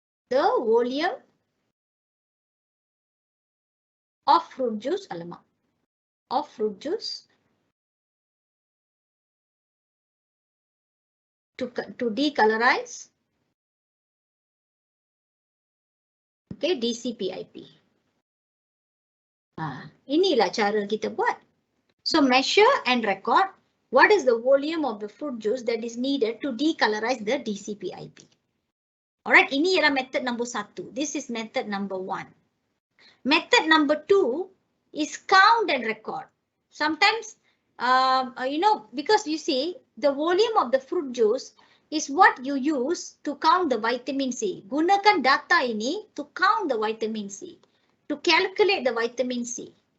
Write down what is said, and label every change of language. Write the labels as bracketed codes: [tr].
[en] The volume of fruit juice, of fruit juice to decolorize, okay, DCPIP. [ms] Inilah cara kita buat. [en] So measure and record what is the volume of the fruit juice that is needed to decolorize the DCPIP. Alright, [ms] ini ialah [en] method number 1. This is method number 1. Method number 2 is count and record. Sometimes, you know, because you see the volume of the fruit juice is what you use to count the vitamin C. [ms] Gunakan data ini [en] to count the vitamin C, to calculate the vitamin C.